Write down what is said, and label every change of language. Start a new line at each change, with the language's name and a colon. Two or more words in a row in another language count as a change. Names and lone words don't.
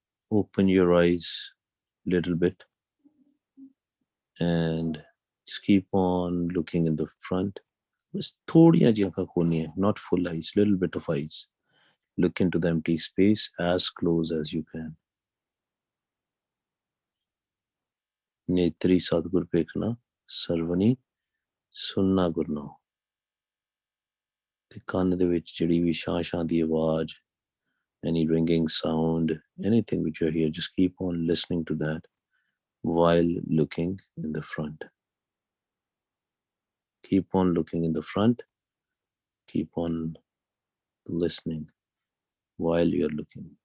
English: open your eyes a little bit and just keep on looking in the front.
Punjabi: Just ਥੋੜ੍ਹੀਆਂ ਜੀ ਅੱਖਾਂ ਖੋਲ੍ਹਣੀਆਂ ਹੈ,
English: not full eyes, little bit of eyes. Look into the empty space as close as you can.
Punjabi: ਨੇਤ੍ਰੀ ਸਤਗੁਰ ਪੇਖਣਾ ਸਰਵਣੀ ਸੁਣਨਾ ਗੁਰਨੋ ਤੇ ਕੰਨ ਦੇ ਵਿੱਚ ਜਿਹੜੀ ਵੀ ਸ਼ਾਂ ਦੀ ਆਵਾਜ਼,
English: any ringing sound, anything which you hear, just keep on listening to that while looking in the front. Keep on looking in the front. Keep on listening while you're looking.